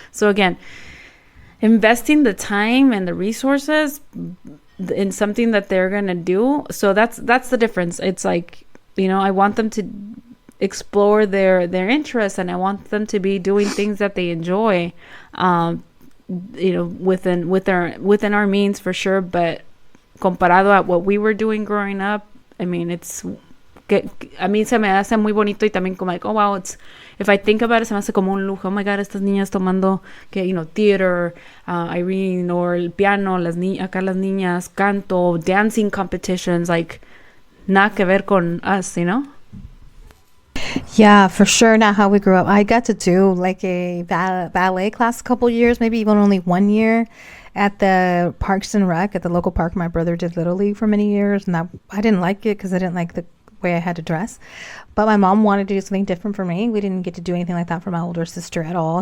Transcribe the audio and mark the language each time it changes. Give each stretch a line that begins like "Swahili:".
English: So again, investing the time and the resources in something that they're gonna do. So that's the difference. It's like, I want them to explore their interests, and I want them to be doing things that they enjoy, within our means, for sure. But
Spanish: comparado
English: at what we were doing growing up, I mean,
Spanish: a mí se me hace muy bonito, y también como
English: like, oh wow, if I think about it,
Spanish: se me hace como un lujo.
English: Oh my God,
Spanish: estas niñas tomando theater, Irene, or el piano, acá las niñas, canto,
English: dancing competitions, like
Spanish: nada que ver con
English: us, Yeah, for sure. Not how we grew up. I got to do like a ballet class a couple years, maybe even only 1 year, at the Parks and Rec at the local park. My brother did Little League for many years, and I didn't like it because I didn't like the way I had to dress. But my mom wanted to do something different for me. We didn't get to do anything like that for my older sister at all.